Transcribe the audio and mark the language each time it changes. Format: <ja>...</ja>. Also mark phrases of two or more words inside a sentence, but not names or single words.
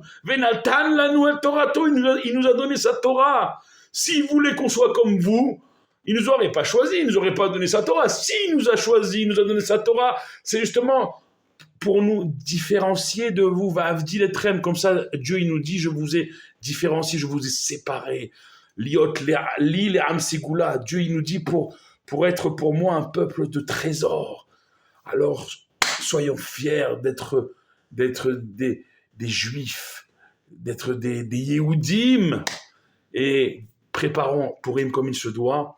<he>ונתן לנו את תורתו,</he> <fr>il nous a donné sa Torah. S'il voulait qu'on soit comme vous, il ne nous aurait pas choisi, il ne nous aurait pas donné sa Torah. S'il nous a choisi, il nous a donné sa Torah, c'est justement pour nous différencier de vous.</fr> <he>ואבדיל אתכם,</he> <fr>comme ça, Dieu il nous dit, je vous ai différencié, je vous ai séparé.</fr> <he>להיות לי לעם סגולה,</he> <fr>Dieu il nous dit pour être pour moi un peuple de trésors. Alors, soyons fiers d'être des Juifs, d'être des Yehoudim, et préparons Purim comme il se doit.</fr>